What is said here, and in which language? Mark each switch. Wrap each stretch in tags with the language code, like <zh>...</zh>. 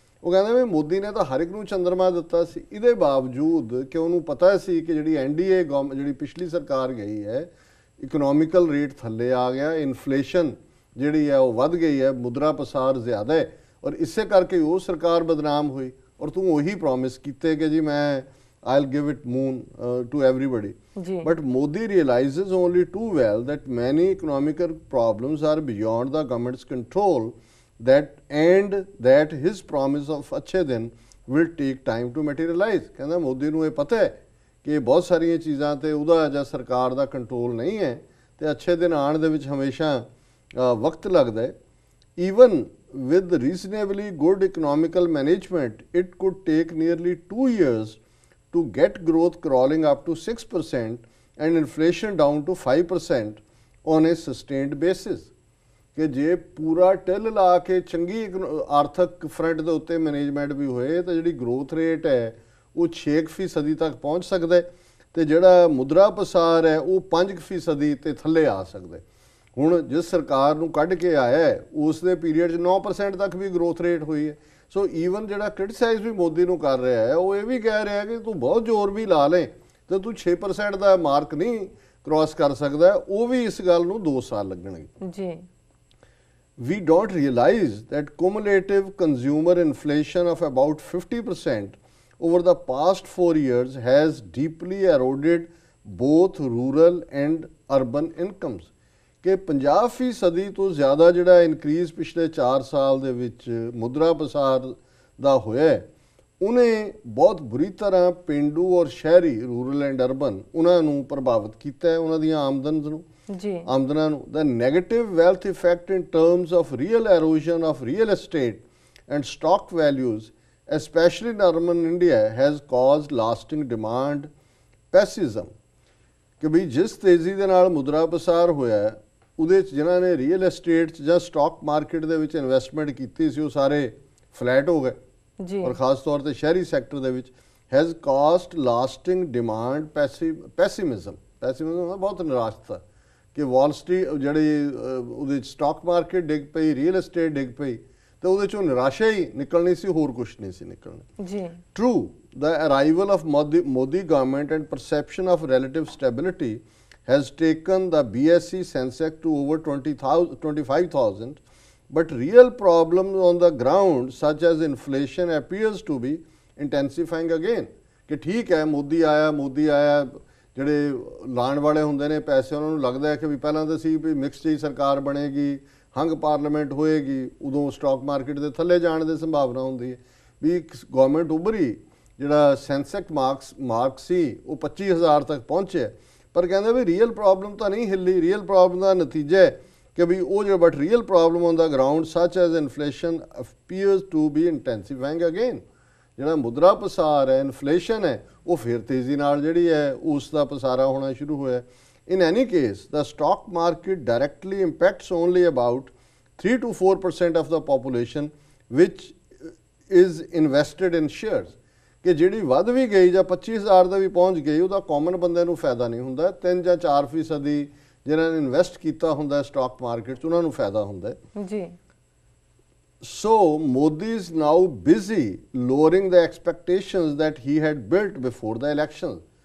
<pa>ਉਹ ਕਹਿੰਦਾ ਵੀ ਮੋਦੀ ਨੇ ਤਾਂ ਹਰ ਇੱਕ ਨੂੰ ਚੰਦਰਮਾ ਦਿੱਤਾ ਸੀ, ਇਹਦੇ ਬਾਵਜੂਦ ਕਿ ਉਹਨੂੰ ਪਤਾ ਸੀ ਕਿ ਜਿਹੜੀ NDA ਗਵਰਨਮੈਂਟ ਜਿਹੜੀ ਪਿਛਲੀ ਸਰਕਾਰ ਗਈ ਹੈ ਇਕਨੋਮਿਕਲ ਰੇਟ ਥੱਲੇ ਆ ਗਿਆ, ਇਨਫਲੇਸ਼ਨ ਜਿਹੜੀ ਹੈ ਉਹ ਵੱਧ ਗਈ ਹੈ, ਮੁਦਰਾ ਪਸਾਰ ਜ਼ਿਆਦਾ ਹੈ ਔਰ ਇਸੇ ਕਰਕੇ ਉਹ ਸਰਕਾਰ ਬਦਨਾਮ ਹੋਈ ਔਰ ਤੂੰ ਉਹੀ ਪ੍ਰੋਮਿਸ ਕੀਤੇ ਕਿ ਜੀ ਮੈਂ</pa> <en>I'll give it moon to everybody. But Modi realizes only too well that many economical problems are beyond the government's control, that his promise of achhe din will take time to materialize.</en> <pa>ਕਹਿੰਦਾ ਮੋਦੀ ਨੂੰ ਇਹ ਪਤਾ ਹੈ ਕਿ ਬਹੁਤ ਸਾਰੀਆਂ ਚੀਜ਼ਾਂ ਤੇ ਉਹਦਾ ਜਾਂ ਸਰਕਾਰ ਦਾ ਕੰਟਰੋਲ ਨਹੀਂ ਹੈ ਤੇ ਅੱਛੇ ਦਿਨ ਆਉਣ ਦੇ ਵਿੱਚ ਹਮੇਸ਼ਾ ਵਕਤ ਲੱਗਦਾ ਹੈ।</pa> <en>Even with reasonably good economical management, it could take nearly 2 years to get growth crawling up to 6% and inflation down to 5% on a sustained basis.</en> <pa>ਕਿ ਜੇ ਪੂਰਾ ਟਿਲ ਲਾ ਕੇ ਚੰਗੀ ਆਰਥਿਕ ਫਰੰਟ ਦੇ ਉੱਤੇ ਮੈਨੇਜਮੈਂਟ ਵੀ ਹੋਏ ਤਾਂ ਜਿਹੜੀ ਗਰੋਥ ਰੇਟ ਹੈ ਉਹ 6% ਤੱਕ ਪਹੁੰਚ ਸਕਦਾ ਤੇ ਜਿਹੜਾ ਮੁਦਰਾ ਪਸਾਰ ਹੈ ਉਹ 5% ਤੇ ਥੱਲੇ ਆ ਸਕਦਾ। ਹੁਣ ਜਿਸ ਸਰਕਾਰ ਨੂੰ ਕੱਢ ਕੇ ਆਇਆ ਹੈ ਉਸ ਦੇ ਪੀਰੀਅਡ 'ਚ 9% ਤੱਕ ਵੀ ਗਰੋਥ ਰੇਟ ਹੋਈ ਹੈ। ਸੋ ਈਵਨ ਜਿਹੜਾ ਕ੍ਰਿਟਿਸਾਈਜ਼ ਵੀ ਮੋਦੀ ਨੂੰ ਕਰ ਰਿਹਾ ਹੈ ਉਹ ਇਹ ਵੀ ਕਹਿ ਰਿਹਾ ਕਿ ਤੂੰ ਬਹੁਤ ਜ਼ੋਰ ਵੀ ਲਾ ਲੈ ਤੇ ਤੂੰ 6% ਦਾ ਮਾਰਕ ਨਹੀਂ ਕ੍ਰਾਸ ਕਰ ਸਕਦਾ, ਉਹ ਵੀ ਇਸ ਗੱਲ ਨੂੰ 2 ਸਾਲ ਲੱਗਣਗੇ ਜੀ।</pa> <en>We don't realize that cumulative consumer inflation of about 50% over the past 4 years has deeply eroded both rural and urban incomes।</en> <pa>ਕਿ 50% ਤੋਂ ਜ਼ਿਆਦਾ ਜਿਹੜਾ ਇਨਕਰੀਜ਼ ਪਿਛਲੇ 4 ਸਾਲ ਦੇ ਵਿੱਚ ਮੁਦਰਾ ਪਸਾਰ ਦਾ ਹੋਇਆ ਹੈ ਉਹਨੇ ਬਹੁਤ ਬੁਰੀ ਤਰ੍ਹਾਂ ਪਿੰਡੂ ਔਰ ਸ਼ਹਿਰੀ</pa> <en>rural and urban</en> <pa>ਉਹਨਾਂ ਨੂੰ ਪ੍ਰਭਾਵਿਤ ਕੀਤਾ ਹੈ, ਉਹਨਾਂ ਦੀਆਂ ਆਮਦਨਾਂ ਨੂੰ।</pa> <en>The negative wealth effect in terms of real erosion of real estate and stock values, especially in urban India, has caused lasting demand pessimism।</en> <pa>ਕਿ ਵੀ ਜਿਸ ਤੇਜ਼ੀ ਦੇ ਨਾਲ ਮੁਦਰਾ ਪਸਾਰ ਹੋਇਆ ਉਹਦੇ 'ਚ ਜਿਨ੍ਹਾਂ ਨੇ ਰੀਅਲ ਐਸਟੇਟ 'ਚ ਜਾਂ ਸਟਾਕ ਮਾਰਕੀਟ ਦੇ ਵਿੱਚ ਇਨਵੈਸਟਮੈਂਟ ਕੀਤੀ ਸੀ ਉਹ ਸਾਰੇ ਫਲੈਟ ਹੋ ਗਏ ਜੀ, ਔਰ ਖਾਸ ਤੌਰ ਤੇ ਸ਼ਹਿਰੀ ਸੈਕਟਰ ਦੇ ਵਿੱਚ</pa> <en>has cast lasting demand pessimism</en> <pa>ਬਹੁਤ ਨਿਰਾਸ਼ਤਾ ਕਿ ਵਾਲ ਸਟਰੀਟ ਜਿਹੜੀ ਉਹਦੇ 'ਚ ਸਟਾਕ ਮਾਰਕੀਟ ਡਿੱਗ ਪਈ, ਰੀਅਲ ਐਸਟੇਟ ਡਿੱਗ ਪਈ ਤੇ ਉਹਦੇ 'ਚੋਂ ਨਿਰਾਸ਼ਾ ਹੀ ਨਿਕਲਣੀ ਸੀ, ਹੋਰ ਕੁਛ ਨਹੀਂ ਸੀ ਨਿਕਲਣਾ ਜੀ।</pa> <en>True the arrival of Modi government and perception of relative stability has taken the BSE Sensex to over 25,000, but real problems on the ground such as inflation appears to be intensifying again।</en> <hi>कि ठीक है मोदी आया</hi> <pa>ਜਿਹੜੇ ਲਾਣ ਵਾਲੇ ਹੁੰਦੇ ਨੇ ਪੈਸੇ ਉਹਨਾਂ ਨੂੰ ਲੱਗਦਾ ਹੈ ਕਿ ਵੀ ਪਹਿਲਾਂ ਤਾਂ ਸੀ ਵੀ ਮਿਕਸ ਜਿਹੀ ਸਰਕਾਰ ਬਣੇਗੀ, ਹੰਗ ਪਾਰਲੀਮੈਂਟ ਹੋਏਗੀ, ਉਦੋਂ ਸਟਾਕ ਮਾਰਕੀਟ ਦੇ ਥੱਲੇ ਜਾਣ ਦੀ ਸੰਭਾਵਨਾ ਹੁੰਦੀ ਹੈ ਵੀ ਗਵਰਨਮੈਂਟ ਉੱਭਰੀ, ਜਿਹੜਾ ਸੈਂਸੈਕਸ ਮਾਰਕ ਸੀ ਉਹ 25,000 ਤੱਕ ਪਹੁੰਚਿਆ, ਪਰ ਕਹਿੰਦੇ ਵੀ ਰੀਅਲ ਪ੍ਰੋਬਲਮ ਤਾਂ ਨਹੀਂ ਹਿੱਲੀ।</pa> <en>real problem</en> <pa>ਦਾ ਨਤੀਜਾ ਹੈ ਕਿ ਵੀ ਉਹ ਜਿਹੜਾ</pa> <en>But real problem on the ground such as inflation appears to be intensifying again.</en> <pa>ਜਿਹੜਾ ਮੁਦਰਾ ਪਸਾਰ ਹੈ, ਇਨਫਲੇਸ਼ਨ ਹੈ, ਉਹ ਫਿਰ ਤੇਜ਼ੀ ਨਾਲ ਜਿਹੜੀ ਹੈ ਉਸ ਦਾ ਪਸਾਰਾ ਹੋਣਾ ਸ਼ੁਰੂ ਹੋਇਆ।</pa> <en>In any case the stock market directly impacts only about 3 to 4% of the population which is invested in shares.</en> <pa>ਕਿ ਜਿਹੜੀ ਵੱਧ ਵੀ ਗਈ ਜਾਂ 25,000 ਦਾ ਵੀ ਪਹੁੰਚ ਗਈ ਉਹਦਾ ਕਾਮਨ ਬੰਦੇ ਨੂੰ ਫਾਇਦਾ ਨਹੀਂ ਹੁੰਦਾ, 3 ਜਾਂ 4% ਜਿਨ੍ਹਾਂ ਨੇ ਇਨਵੈਸਟ ਕੀਤਾ ਹੁੰਦਾ ਸਟਾਕ ਮਾਰਕੀਟ 'ਚ ਉਹਨਾਂ ਨੂੰ ਫਾਇਦਾ ਹੁੰਦਾ ਜੀ।</pa> <en>So Modi is now busy lowering the expectations that he had built before the elections।</en>